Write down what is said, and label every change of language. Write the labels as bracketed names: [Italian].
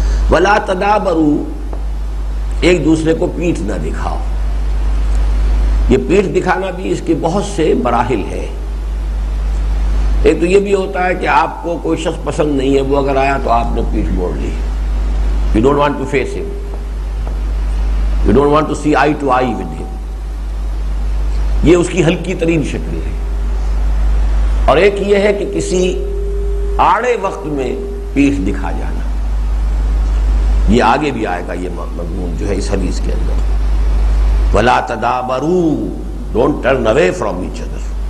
[Arabic] وَلَا تَدَابَرُوا، [Urdu] ایک دوسرے کو پیٹھ نہ دکھاؤ. یہ پیٹھ دکھانا بھی اس کے بہت سے مراحل ہے. ایک تو یہ بھی ہوتا ہے کہ آپ کو کوئی شخص پسند نہیں ہے، وہ اگر آیا تو آپ نے پیٹھ موڑ لی. [English] You don't want to face him. You don't want to see eye to eye with him. [Urdu] یہ اس کی ہلکی ترین شکل ہے. اور ایک یہ ہے کہ کسی آڑے وقت میں پیٹھ دکھا جانا. یہ آگے بھی آئے گا یہ مضمون جو ہے اس حدیث کے اندر. [Arabic] وَلَا تَدَابَرُوا، [English] don't turn away from each other.